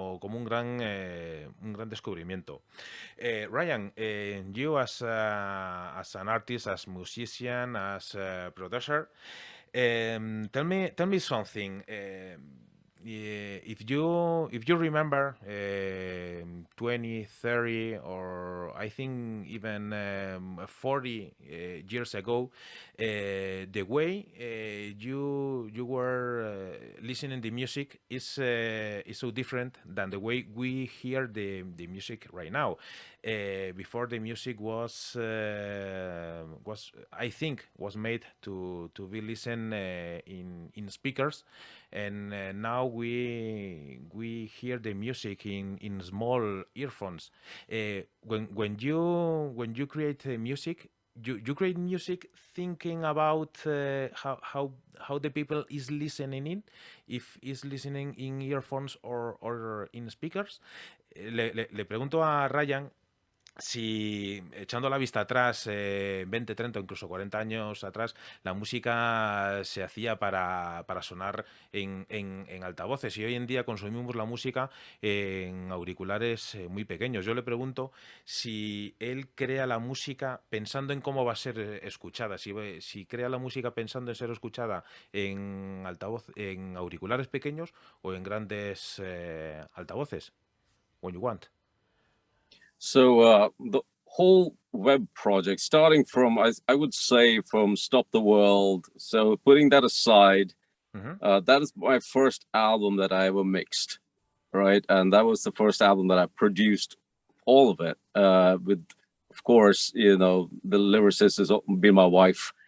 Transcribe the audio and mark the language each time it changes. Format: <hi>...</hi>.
<es>Como un gran descubrimiento.</es> <en>Ryan, you as an artist, as musician, as a producer, tell me something. Yeah, if you remember 20, 30, or I think even 40 years ago, the way you were listening the music is so different than the way we hear the music right now. Before the music was I think was made to be listened in speakers, and now we hear the music in small earphones. When you create music, you create music thinking about how the people is listening in, if is listening in earphones or in speakers.</en> <es>Le pregunto a Ryan si, echando la vista atrás, 20, 30 o incluso 40 años atrás, la música se hacía para sonar en altavoces, y hoy en día consumimos la música en auriculares muy pequeños. Yo le pregunto si él crea la música pensando en cómo va a ser escuchada, si crea la música pensando en ser escuchada en auriculares pequeños o en grandes altavoces.</es> <en>When you want. So the whole web project, starting from, I would say, from Stop the World. So putting that aside, that is my first album that I ever mixed, right? And that was the first album that I produced, all of it, with, of course, the lyricist has been my wife.</en>